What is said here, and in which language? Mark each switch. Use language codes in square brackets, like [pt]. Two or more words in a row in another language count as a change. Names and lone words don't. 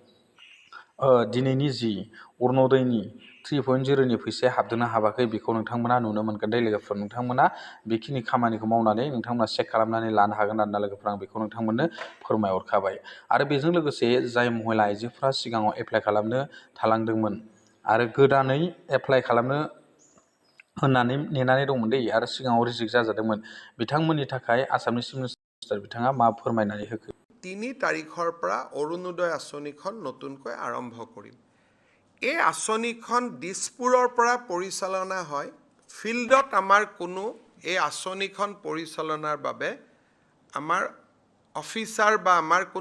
[brx] दिनैनि जि अरुण'दयनि 3.0नि फैसाया हाबदोंना हाबाखै बेखौ नोंथांमोना नुनो मोनगोन दे लोगोफोर नोंथांमोना बेखिनि खामानिखौ मावनानै नोंथांमोना चेक खालामनानै लानो हागोन आरोना लोगोफोर आं बेखौ नोंथांमोननो फोरमायहरखाबाय आरो बेजों लोगोसे जाय महिला आइजोफ्रा सिगाङाव एप्लाइ खालामनो थालांदोंमोन आरो गोदानै एप्लाइ खालामनो होननानै नेनानै दंमोन दै आरो सिगाङाव रिजेक्ट जाजादोंमोन बिथांमोननि थाखाय आसामनि [en] chief minister [brx] बिथाङा मा फोरमायनानै होखो [as] 3 তাৰিখৰ পৰা অৰুণোদয় আঁচনিখন নতুনকৈ আৰম্ভ কৰিম এই আঁচনিখন দিছপুৰৰ পৰা পৰিচালনা হয় ফিল্ডত আমাৰ কোনো এই আঁচনিখন পৰিচালনাৰ বাবে আমাৰ অফিচাৰ বা আমাৰ কোনো